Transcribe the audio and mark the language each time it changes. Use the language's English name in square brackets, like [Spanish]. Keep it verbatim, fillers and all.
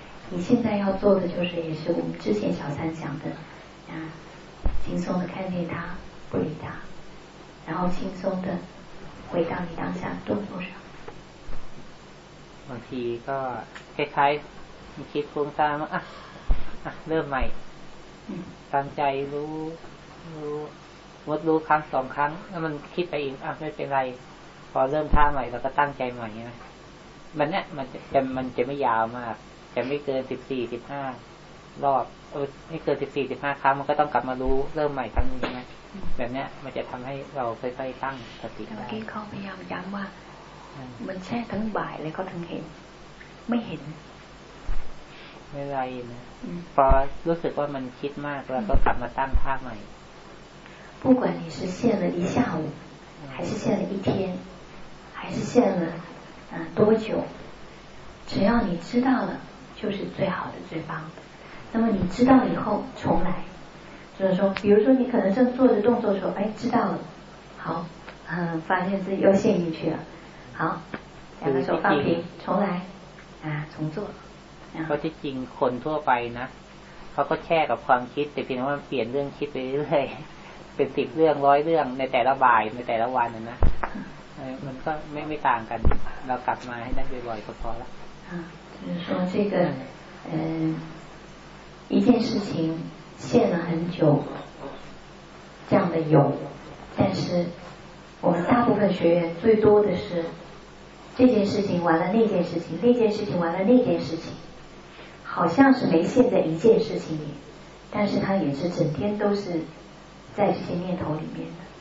[Chinese] 你现在要做的就是也是我们之前小三讲的啊轻松的看见它不理它然后轻松的回到你当下的动作上 [Thai] บางทีก็คล้ายๆมันคิดฟุ้งซ่านว่าอ่ะอ่ะเริ่มใหม่ตั้งใจรู้รู้งดรู้ครั้งสองครั้งแล้วมันคิดไปอีกอ่ะไม่เป็นไรพอเริ่มท่าใหม่เราก็ตั้งใจใหม่นะมันเนี่ยมันจะมันจะไม่ยาวมากจะไม่เกินสิบสี่สิบห้ารอบเออไม่เกินสิบสี่สิบห้าครั้งมันก็ต้องกลับมารู้เริ่มใหม่ครั้งนึงนะแบบเนี้ยมันจะทำให้เราค่อยๆตั้งสติได้ เมื่อกี้เขาพยายามย้ำว่ามันแช่ทั้งบ่ายเลยก็ถึงเห็นไม่เห็น ไม่ไรนะพอรู้สึกว่ามันคิดมากแล้วก็กลับมาตั้งภาพใหม่ [Chinese] 不管你是陷了一下午还是陷了一天还是陷了嗯多久只要你知道了就是最好的最棒的那么你知道以后重来就是说比如说你可能正做着动作的时候哎知道了好嗯发现自己又陷进去了好两个手放平重来啊重做 [Thai] เพราะที่จริงคนทั่วไปนะ เขาก็แช่กับความคิดแต่เพียงว่าเปลี่ยนเรื่องคิดไปเรื่อยเป็นสิบเรื่องร้อยเรื่องในแต่ละบ่ายในแต่ละวันนะนะมันก็ไม่ไม่ต่างกันเรากลับมาให้ได้บ่อยๆก็พอละ [Chinese] 啊，就是说这个嗯、呃，一件事情陷了很久，这样的有，但是我们大部分学员最多的是这件事情完了那件事情，那件事情完了那件事情，好像是没陷在一件事情里，但是他也是整天都是在这些念头里面的。